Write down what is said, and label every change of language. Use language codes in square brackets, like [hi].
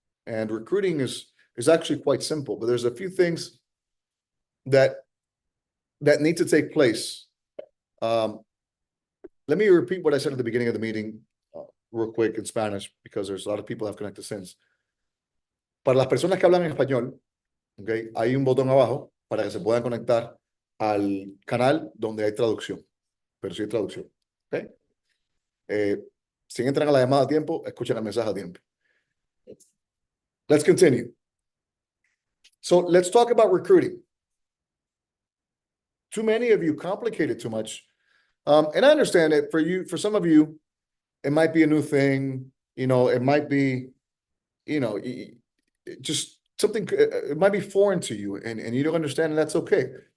[en] And recruiting is actually quite simple, but there's a few things that need to take place. Let me repeat what I said at the beginning of the meeting real quick in Spanish, because there's a lot of people that have connected since. [es] Para las personas que hablan en español, okay, hay un botón abajo para que se puedan conectar al canal donde hay traducción, pero sí hay traducción. Okay? Si entran a la llamada a tiempo, escuchen el mensaje a tiempo. [en] Let's continue. So let's talk about recruiting. Too many of you complicate it too much. And I understand it for some of you, it might be a new thing, it might be, just something, it might be foreign to you and you don't understand, and that's okay.